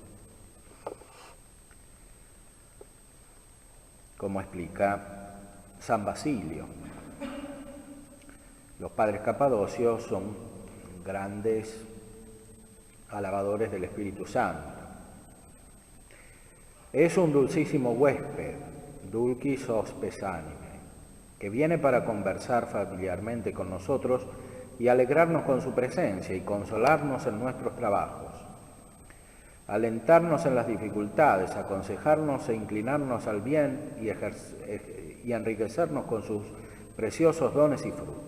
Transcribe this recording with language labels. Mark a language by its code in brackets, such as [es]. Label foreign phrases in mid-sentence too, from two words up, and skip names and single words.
[es] Como explica San Basilio, los padres capadocios son grandes alabadores del Espíritu Santo. Es un dulcísimo huésped, [la] dulcis hospes anime, [es] que viene para conversar familiarmente con nosotros y alegrarnos con su presencia y consolarnos en nuestros trabajos, alentarnos en las dificultades, aconsejarnos e inclinarnos al bien y enriquecernos con sus preciosos dones y frutos.